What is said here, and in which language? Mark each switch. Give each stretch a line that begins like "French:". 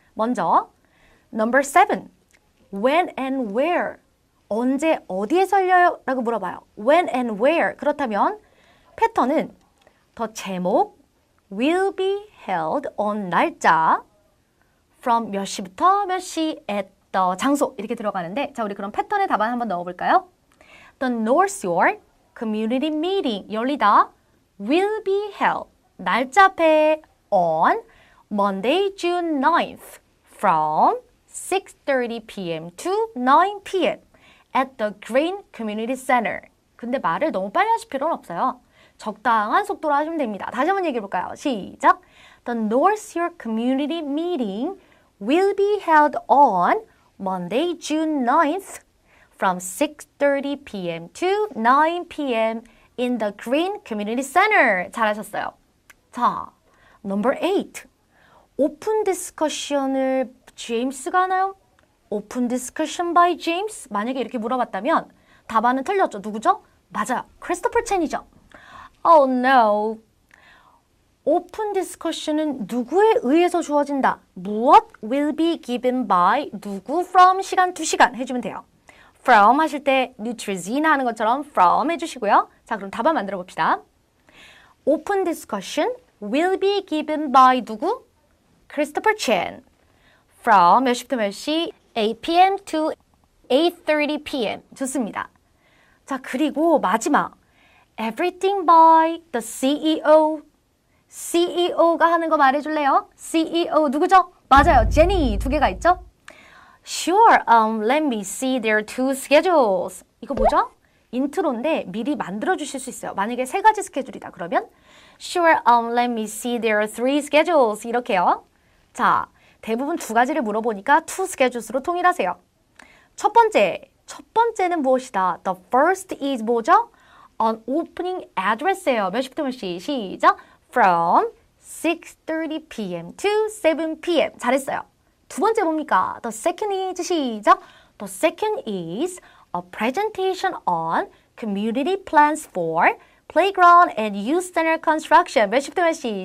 Korean: 먼저
English: Number 7, when and where,
Korean: 언제 어디에서 열려요? 라고 물어봐요.
English: When and where.
Korean: 그렇다면 패턴은 더 제목,
English: will be held on
Korean: 날짜, from 몇 시부터 몇 시, at the 장소 이렇게 들어가는데 자, 우리 그럼 패턴의 답안 한번 넣어볼까요?
English: The North York Community Meeting
Korean: 열리다
English: will be held
Korean: 날짜 앞에
English: on Monday, June 9th from 6:30 p.m. to 9 p.m. at the Green Community Center.
Korean: 근데 말을 너무 빨리 하실 필요는 없어요. 적당한 속도로 하시면 됩니다. 다시 한번 얘기해 볼까요? 시작!
English: The North York Community Meeting will be held on Monday, June 9th from 6:30 p.m. to 9 p.m. in the Green Community Center.
Korean: 잘하셨어요. 자, number 8. 오픈 디스커션을 제임스가 하나요? 오픈 디스커션 by 제임스? 만약에 이렇게 물어봤다면 답안은 틀렸죠. 누구죠? 맞아요. 크리스토퍼 첸이죠.
English: Oh no.
Korean: 오픈 디스커션은 누구에 의해서 주어진다. 무엇
English: will be given by
Korean: 누구 from 시간 to 시간 해주면 돼요. from 하실 때 Neutrogena 하는 것처럼 from 해주시고요. 자, 그럼 답안 만들어 봅시다.
English: 오픈 디스커션 will be given by 누구?
Korean: 크리스토퍼 첸. from 몇 시부터 몇 시?
English: 8 p.m. to 8:30 p.m.
Korean: 좋습니다. 자, 그리고 마지막
English: everything by the CEO.
Korean: CEO가 하는 거 말해줄래요? CEO 누구죠? 맞아요. 제니 두 개가 있죠?
English: Sure, let me see their two schedules.
Korean: 이거 뭐죠? 인트로인데 미리 만들어 주실 수 있어요. 만약에 3가지 스케줄이다 그러면
English: Sure, let me see their three schedules.
Korean: 이렇게요. 자, 대부분 2가지를 물어보니까 two schedules로 통일하세요. 첫 번째는 무엇이다?
English: The first is
Korean: 뭐죠?
English: An opening address예요.
Korean: 몇 시부터 몇 시? 시작!
English: From 6:30 p.m. to 7 p.m.
Korean: 잘했어요. 두 번째 뭡니까?
English: The second is
Korean: 시작!
English: The second is a presentation on community plans for playground and youth center construction.
Korean: 몇 시부터 몇 시?